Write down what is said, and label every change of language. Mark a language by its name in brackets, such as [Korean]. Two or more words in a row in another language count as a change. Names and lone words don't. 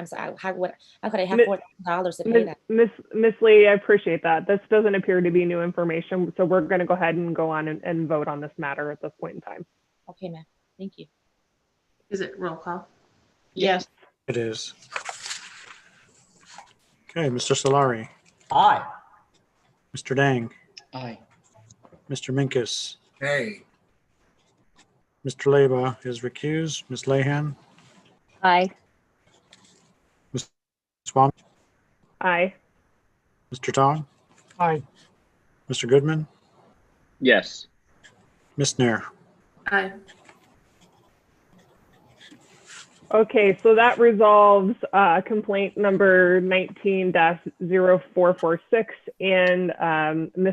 [English] So how could I have $4,000 to pay that? Miss Lee, I appreciate that. This doesn't appear to be new information, so we're going to go ahead and go on and vote on this matter at this point in time. Okay, ma'am. Thank you. Is it roll call? Yes. It is. Okay, Mr. Solari, Aye. Mr. Dang, Aye. Mr. Minkus, Hey, Mr. Leba is recused, Ms. Lehan, Aye. Ms. Swam, Aye. Mr. Tong, Aye. Mr. Goodman, Yes. Ms. Nair. Aye. Okay, so that resolves complaint number 19-0446 and Ms.